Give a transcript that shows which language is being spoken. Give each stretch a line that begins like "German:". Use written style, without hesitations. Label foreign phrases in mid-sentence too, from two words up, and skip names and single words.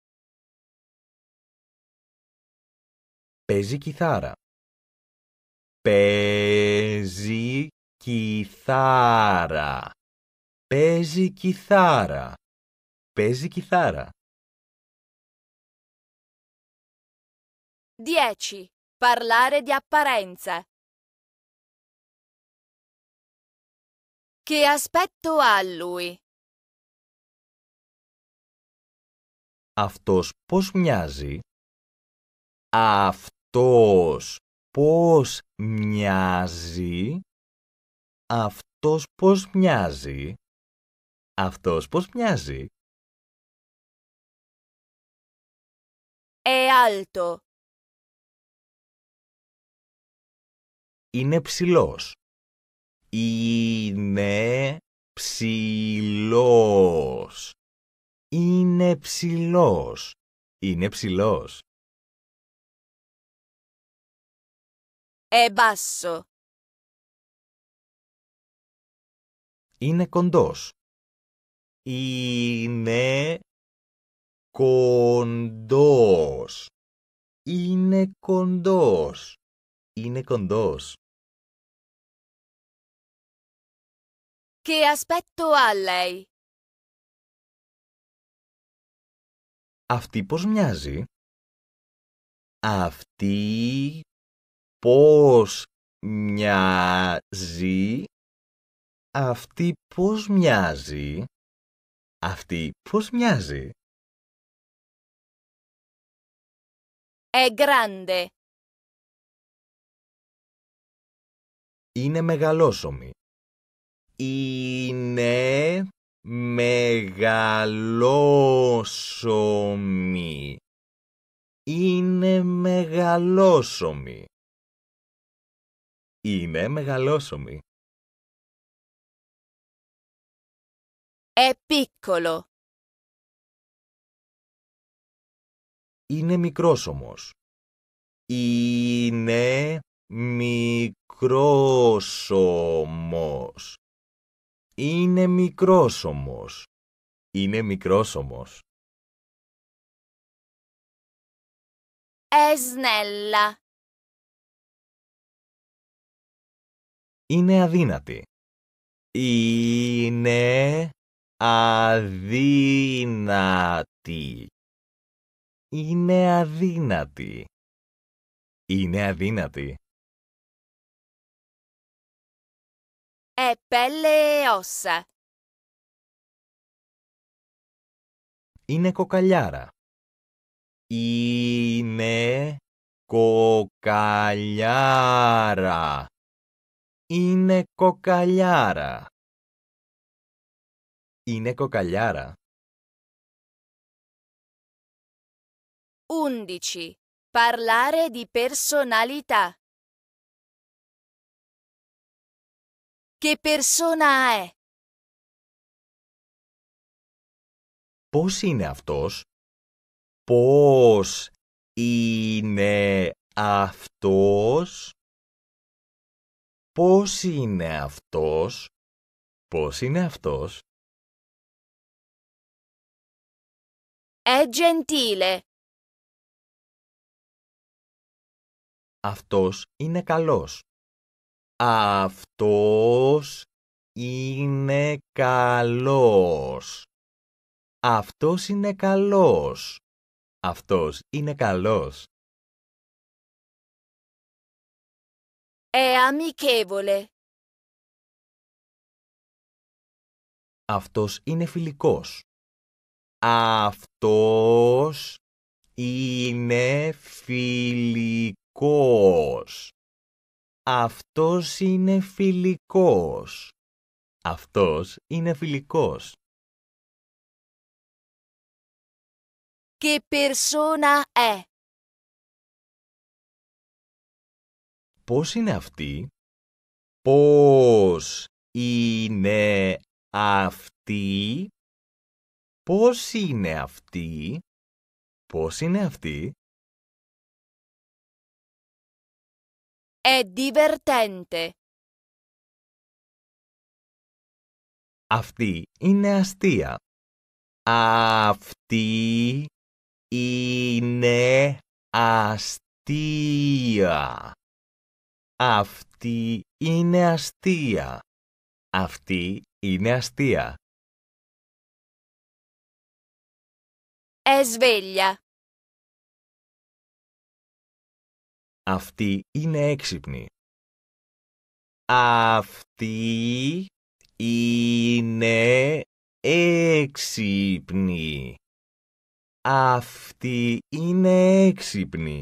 Greek: Παίζει κιθάρα. Παίζει κιθάρα. Παίζει κιθάρα. Παίζει κιθάρα. 10.
Italian: Parlare di apparenza. Che aspetto ha lui?
Greek: Αυτός πώς μοιάζει? Αυτός πώς μοιάζει? Αυτός πώς μοιάζει? Αυτός πώς μοιάζει?
Italian: È alto.
Greek: Είναι ψηλός. Είναι ψηλός. Είναι ψηλός. Είναι ψηλός.
Italian: È basso.
Greek: Είναι κοντός. Είναι κοντός. Είναι κοντός. Είναι κοντός.
Italian: Che aspetto ha lei?
Greek: Αυτή πώς μοιάζει? Αυτή πώς μοιάζει? Αυτή πώς μοιάζει? Αυτή πώς μοιάζει?
Italian: È grande.
Greek: Είναι μεγαλόσωμη. Είναι μεγαλόσωμη. Είναι μεγαλόσωμη. Είναι μεγαλόσωμη.
Italian: È piccolo.
Greek: Είναι μικρόσωμος. Είναι μικρόσωμος. Είναι μικρόσωμος. Είναι μικρόσωμος.
Italian: È snella.
Greek: Είναι αδύνατη. Είναι αδύνατη. Είναι αδύνατη. Είναι αδύνατη.
Italian: È pelle e ossa.
Greek: Είναι κοκαλιάρα. Είναι κοκαλιάρα. Είναι κοκαλιάρα. Είναι κοκαλιάρα. 11.
Italian: Parlare di personalità. Che persona è?
Greek: Πώς είναι αυτός? Πώς είναι αυτός? Πώς είναι αυτός? Πώς είναι αυτός?
Italian: È gentile.
Greek: Αυτός είναι καλός. Αυτός είναι καλός. Αυτός είναι καλός. Αυτός είναι καλός.
Italian: È amichevole.
Greek: Αυτός είναι φιλικός. Αυτός είναι φιλικός. Αυτός είναι φιλικός. Αυτός είναι φιλικός.
Italian: Che persona è?
Greek: Πώς είναι αυτή? Πώς είναι αυτή? Πώς είναι αυτή? Πώς είναι αυτή?
Italian: È divertente.
Greek: Αυτή είναι αστεία. Αυτή είναι αστεία. Αυτή είναι αστεία. Αυτή είναι αστεία.
Italian: È sveglia.
Greek: Αυτή είναι έξυπνη. Αυτή είναι έξυπνη. Αυτή είναι έξυπνη.